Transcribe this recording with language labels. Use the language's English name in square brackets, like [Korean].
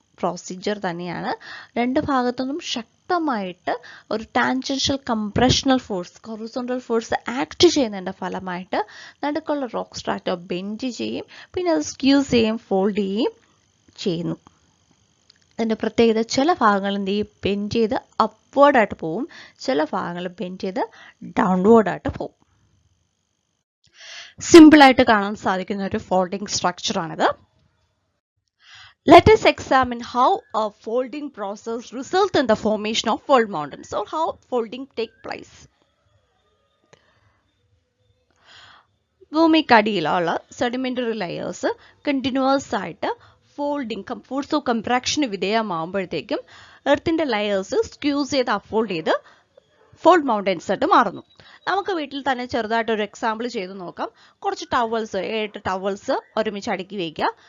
[Malayalam] Procedure തന്നെയാണ്. രണ്ട് ഭാഗത്തുനിന്നും ശക്തമായിട്ട് ഒരു tangential കംപ്രഷണൽ force, horizontal force act ചെയ്യുന്നതിൻ്റെ ഫലമായിട്ട് നടുക്കുള്ള റോക്ക് സ്ട്രാറ്റോ ബെൻഡ് ചെയ്യും, പിന്നെ അത് സ്ക്യൂസ് ചെയ്യും, ഫോൾഡ് ചെയ്യുകയും ചെയ്യുന്നു. അതിൻ്റെ പ്രത്യേകത ചില ഭാഗങ്ങൾ എന്ത് ചെയ്യും, ബെൻഡ് ചെയ്ത് അപ്വേർഡായിട്ട് പോവും, ചില ഭാഗങ്ങൾ ബെൻഡ് ചെയ്ത് ഡൗൺവേർഡായിട്ട് പോവും. സിമ്പിളായിട്ട് കാണാൻ സാധിക്കുന്ന ഒരു folding സ്ട്രക്ചറാണിത്. [English] Let us examine how a folding process results in the formation of fold mountains, or how folding take place. [Malayalam] ഭൂമിക്കടിയിലുള്ള sedimentary layers continuous ആയിട്ട് folding force of കംപ്രാക്ഷന് വിധേയമാകുമ്പോഴത്തേക്കും എർത്തിന്റെ layers squeeze ചെയ്ത് അപ്ഫോൾഡ് ചെയ്ത് ഫോൾഡ് മൗണ്ടൻസ് ആയിട്ട് മാറുന്നു. നമുക്ക് വീട്ടിൽ തന്നെ ചെറുതായിട്ട് ഒരു എക്സാമ്പിൾ ചെയ്ത് നോക്കാം. കുറച്ച് ടവൽസ്, 7 ടവൽസ് ഒരുമിച്ച് അടുക്കി വയ്ക്കുക.